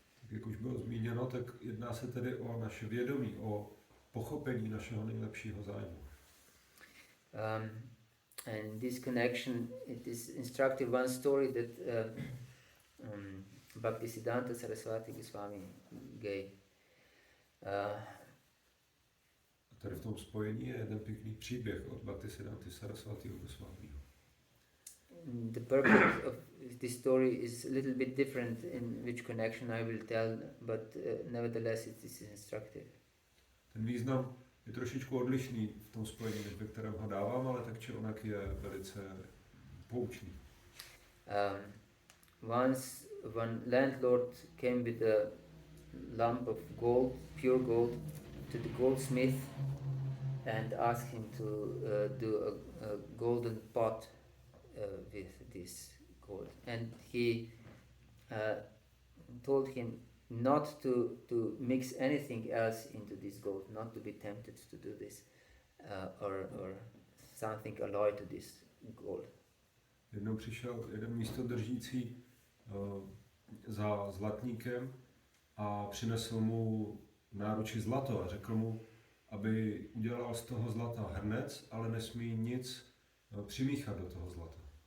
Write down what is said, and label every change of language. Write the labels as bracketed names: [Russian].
[Czech] Tak jak už bylo zmíněno, tak jedná se tedy o naše vědomí, o pochopení našeho nejlepšího zájmu. [English] And in this connection, it is instructive one story that Bhaktisiddhanta Saraswati Goswami gave. [Czech] Tady v tom spojení je jeden pěkný příběh od Bhaktisiddhanty Saraswatiho Goswamiho. [English] The purpose of this story is a little bit different in which connection I will tell, but nevertheless it is instructive. [Czech] Ten význam je trošičku odlišný v tom spojení, než ve kterém ho dávám, ale tak či onak je velice poučný. [English] Once one landlord came with a lump of gold, pure gold, to the goldsmith and asked him to do a golden pot with this gold. And he told him not to mix anything else into this gold, not to be tempted to do this or something alloy to this gold. [Czech] Jednou přišel jeden místodržící za zlatníkem a přinesl mu v náruči zlato a řekl mu, aby udělal z toho zlata hrnec, ale nesmí nic přimíchat do toho zlata.